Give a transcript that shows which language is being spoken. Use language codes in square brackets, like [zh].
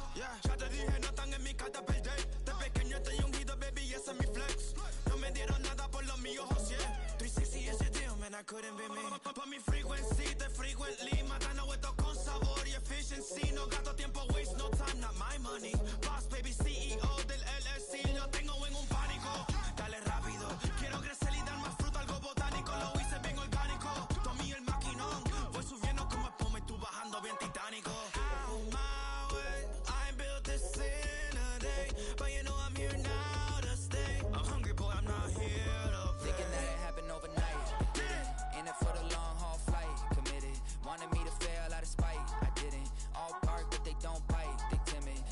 [es] Yeah, ya te dije, no están en mi carta perder. De pequeño estoy ungido, baby, ese es mi flex. No me dieron nada por lo mío, José. [en] 360 ese deal, man, I couldn't be me. Pa' mi frequency, te frequently. [es] Matando esto con sabor y efficiency. No gasto tiempo, waste no time, not my money. Boss, baby, CEO del LLC. Lo tengo en un pánico. Dale rápido, quiero crecer y dar más fruto, algo botánico. Lo hice bien orgánico. Tomé el maquinón. Voy subiendo como espuma y tú bajando bien titánico. [en] Out my way, I built this in a day. But you know I'm here now to stay. I'm hungry, boy, I'm not here to play. thinking that it happened overnight, didn't. In it for the long haul flight, committed. Wanted me to fail out of spite, I didn't. All bark but they don't bite, they timid.